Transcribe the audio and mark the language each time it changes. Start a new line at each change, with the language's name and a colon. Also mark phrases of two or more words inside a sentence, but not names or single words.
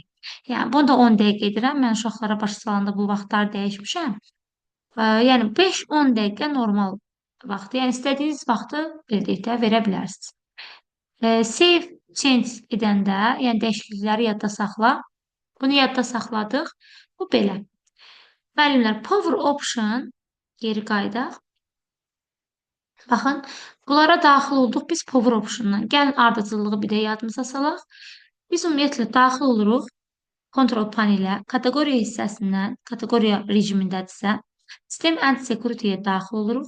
Azerbaijani: Yəni, bunu da 10 dəqiqə edirəm, mən uşaqlara başa salanda bu vaxtları dəyişmişəm. Yəni, 5-10 dəqiqə normal vaxtı, yəni istədiyiniz vaxtı birlikdə verə bilərsiniz.
English: Save change
Azerbaijani: edəndə, yəni dəyişiklikləri yadda saxla. Bunu yadda saxladıq. Bu belə. Müəllimlər,
English: power option
Azerbaijani: geri qaydaq. Baxın, bunlara daxil olduq biz
English: power optiondan.
Azerbaijani: Gəlin ardıcıllığı bir də yadımıza salaq. Biz ümumiyyətlə daxil oluruq kontrol panelə, kateqoriya hissəsindən, kateqoriya rejimindədirsə,
English: System and Security-yə
Azerbaijani: daxil oluruq.